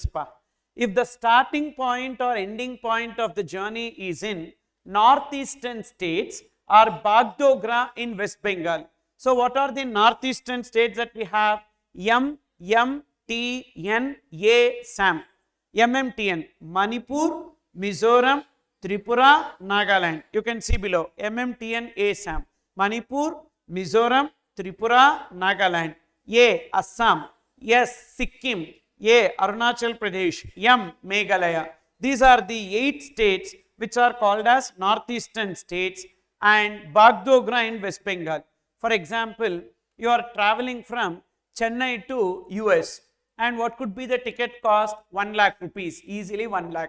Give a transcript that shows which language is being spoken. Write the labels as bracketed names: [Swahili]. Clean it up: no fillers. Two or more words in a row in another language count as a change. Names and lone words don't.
[English] If the starting point or ending point of the journey is in northeastern states or Bagdogra in West Bengal. So what are the northeastern states that we have? MMTNA SAM. MMTN, Manipur, Mizoram, Tripura, Nagaland. You can see below MMTN ASAM. Manipur, Mizoram, Tripura, Nagaland. A. Assam. S. Sikkim. A. Arunachal Pradesh. M. Meghalaya. These are the 8 states which are called as northeastern states and Bagdogra in West Bengal. For example, you are traveling from Chennai to US and what could be the ticket cost? 1 lakh rupees, easily 1 lakh.